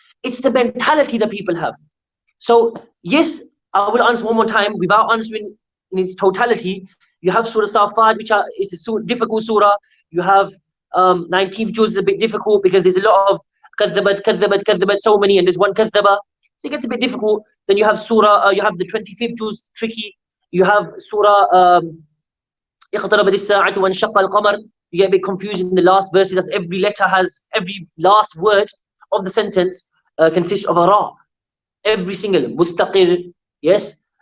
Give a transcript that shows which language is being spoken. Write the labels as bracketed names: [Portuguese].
[English] It's the mentality that people have. So, yes, I will answer one more time without answering in its totality. You have Surah Safat, which is a difficult surah. You have 19th juz is a bit difficult because there's a lot of kadhabat, so many, and there's one kadhaba. So it gets a bit difficult. Then you have surah, you have the 25th juz, tricky. You have surah [Arabic] اقتربت الساعة وانشق القمر. [English] You get a bit confused in the last verses, as every last word of the sentence consists of a ra. Every single mustaqir, yes.